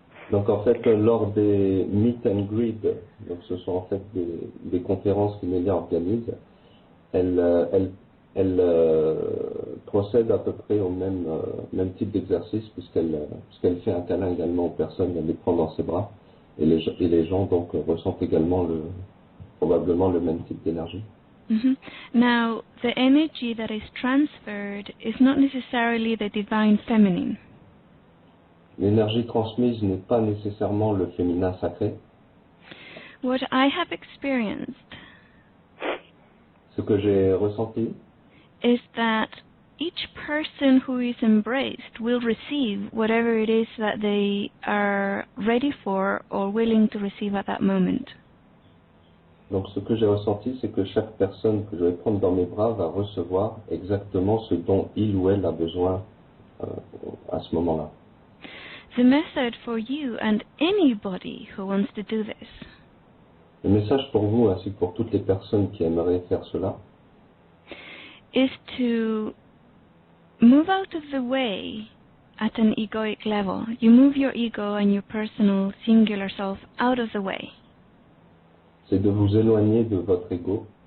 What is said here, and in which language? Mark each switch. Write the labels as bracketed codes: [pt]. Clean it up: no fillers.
[fr] Donc en fait, lors des meet and greet, donc ce sont en fait des conférences que Nelia organise, elle procède à peu près au même type d'exercice puisqu'elle fait un câlin également aux personnes, elle les prend dans ses bras. Et les gens donc ressentent également probablement le même type d'énergie. Mm-hmm. [en] Now, the energy that is transferred is not necessarily the divine feminine. [fr] L'énergie transmise n'est pas nécessairement le féminin sacré. [en] What I have experienced, [fr] ce que j'ai ressenti, [en] is that each person who is embraced will receive whatever it is that they are ready for or willing to receive at that moment. [fr] Donc ce que j'ai ressenti, c'est que chaque personne que je vais prendre dans mes bras va recevoir exactement ce dont il ou elle a besoin à ce moment-là. [en] The method for you and anybody who wants to do this. [fr] Le message pour vous ainsi que pour toutes les personnes qui aimeraient faire cela [en] is to move out of the way at an egoic level. You move your ego and your personal singular self out of the way. [fr] C'est de vous éloigner de votre ego.